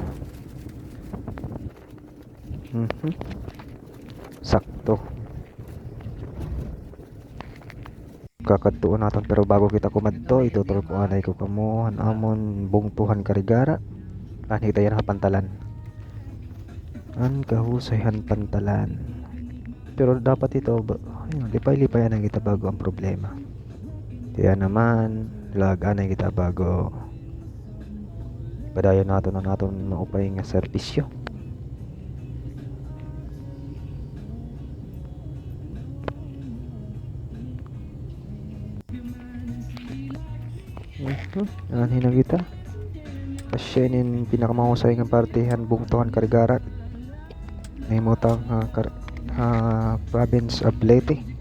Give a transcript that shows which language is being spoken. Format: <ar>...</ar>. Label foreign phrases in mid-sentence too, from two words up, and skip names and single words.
<war>Sakto kakadtuon naton pero bago kita kumadto itutol ko anay ko kamo amon bungtuhan karigara ani kita yan pantalan an kahusayhan pantalan pero dapat ito ayun, lipay-lipayan ang kita bago ang problema kaya naman lagaan na kita bago padayon naton na naton maupay nga serbisyo. Anhin na kita pasyenin pinakamahusay nga partihan bungtuhan karigara nahimutang</war> <en>province of</en> <war>Leyte.</war>